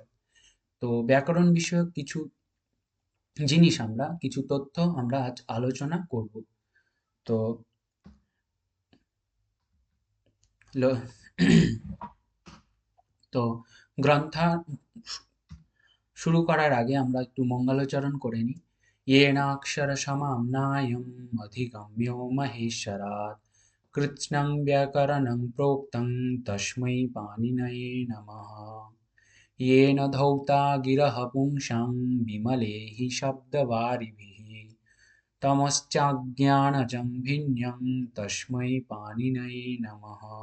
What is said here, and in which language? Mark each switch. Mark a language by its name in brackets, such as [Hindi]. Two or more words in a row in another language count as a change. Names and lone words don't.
[Bangla] তো ব্যাকরণ বিষয়ক কিছু জিনিস আমরা কিছু তথ্য আমরা আজ আলোচনা করব। তো ল- তো গ্রন্থা শুরু করার আগে আমরা একটু মঙ্গলাচরণ করে নিই। [Sanskrit] येनाक्षर समाम्नायम् अधिगम्यो महेश्वरात् कृत्स्नं व्याकरणं प्रोक्तं तस्मै पाणिनये नमः। येन धौता गिरः पुंसां विमले हि शब्दवारिभिः तमश्चाज्ञानजं भिन्नं तस्मै पाणिनये नमः।